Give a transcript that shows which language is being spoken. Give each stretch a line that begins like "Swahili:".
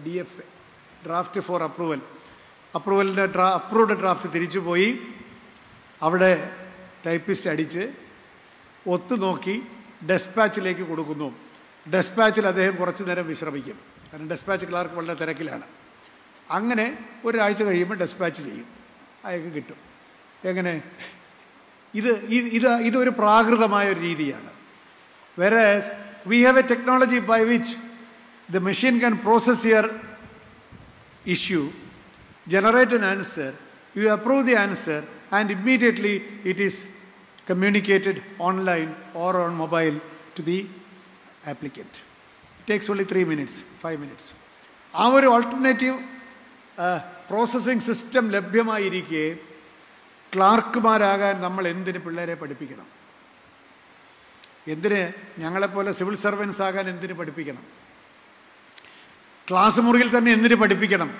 Malayalam: DFA, draft four approval. അപ്രൂവലിൻ്റെ approved draft തിരിച്ചു പോയി അവിടെ ടൈപ്പിസ്റ്റ് അടിച്ച് ഒത്തുനോക്കി ഡെസ്പാച്ചിലേക്ക് കൊടുക്കുന്നു. ഡെസ്പാച്ചിൽ അദ്ദേഹം കുറച്ച് നേരം വിശ്രമിക്കും, കാരണം ഡെസ്പാച്ച് ക്ലാർക്ക് വളരെ തിരക്കിലാണ്. അങ്ങനെ 1 ആഴ്ച കഴിയുമ്പോൾ ഡെസ്പാച്ച് ചെയ്യും, അയാൾക്ക് കിട്ടും. എങ്ങനെ? ഇതൊരു പ്രാകൃതമായ ഒരു രീതിയാണ്.
English: Whereas we have a technology by which the machine can process your issue, generate an answer, you approve the answer, and immediately it is communicated online or on mobile to the applicant. It takes only 3 minutes, 5 minutes.
Malayalam: ആ ഒരു alternative processing system ലഭ്യമായിരിക്കെ ക്ലാർക്കുമാരാകാൻ നമ്മൾ എന്തിന് പിള്ളേരെ പഠിപ്പിക്കണം? എന്തിന് ഞങ്ങളെപ്പോലെ civil servants ആകാൻ എന്തിന് പഠിപ്പിക്കണം? ക്ലാസ് മുറിയിൽ തന്നെ എന്തിന് പഠിപ്പിക്കണം?